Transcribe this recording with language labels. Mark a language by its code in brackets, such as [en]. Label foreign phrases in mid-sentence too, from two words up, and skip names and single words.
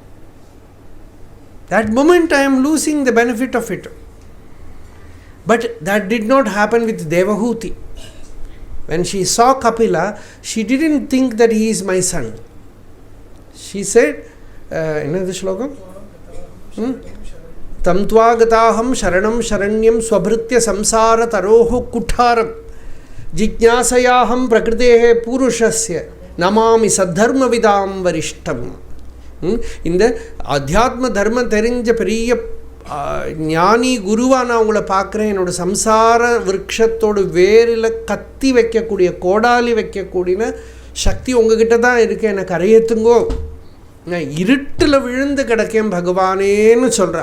[en] That moment I am losing the benefit of it. But that did not happen with Devahuti. When she saw Kapila, she didn't think that he is my son. She said, another shlokam? [sa] तन्त्वागताहं शरणं शरण्यं स्वभृत्य संसार तरोः कुठारं जिज्ञासयाहं प्रकृतेः पुरुषस्य नमामि सद्धर्म विदां वरिष्ठम्. [ta] இந்த அத்தியாத்ம தர்மம் தெரிஞ்ச பெரிய ஞானி குருவாக நான் உங்களை பார்க்குறேன். என்னோடய சம்சார விருட்சத்தோட வேரில் கத்தி வைக்கக்கூடிய கோடாலி வைக்கக்கூடிய சக்தி உங்ககிட்ட தான் இருக்கு, என்னை கரையேற்றுங்கோ, நான் இருட்டில் விழுந்து கிடக்கேன் பகவானேன்னு சொல்கிறா.